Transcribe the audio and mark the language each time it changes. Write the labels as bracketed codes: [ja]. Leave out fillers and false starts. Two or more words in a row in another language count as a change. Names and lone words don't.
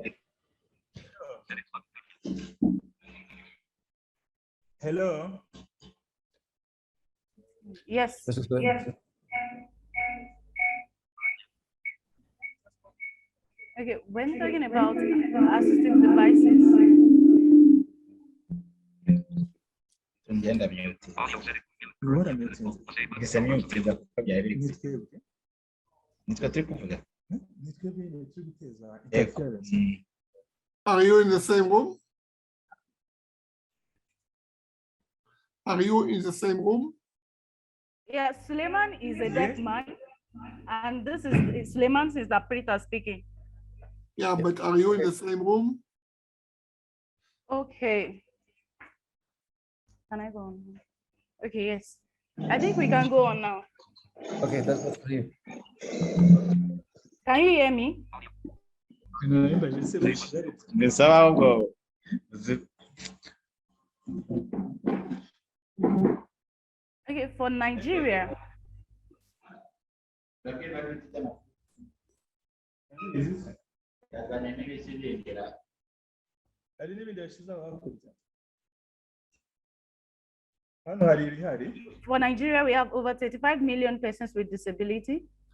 [en] Hello. Yes. Mr. Suleiman? Okay, when talking about assistive devices, [rw] Tungenda mute. Gisa mute kuko byari biri. Nitwe turi kuvuga. [en] Are you in the same room? Are you in the same room? yeah, Suleiman is a deaf man, and this is Suleiman is the operator speaking. Yeah, but are you in the same room? Okay. Can I go on? Okay, yes. I think we can go on now. Okay, that's for you. Can you hear me? [rw] Bisaba ahubwo [en] Okay, for Nigeria, for Nigeria, we have over 35 million persons with disability,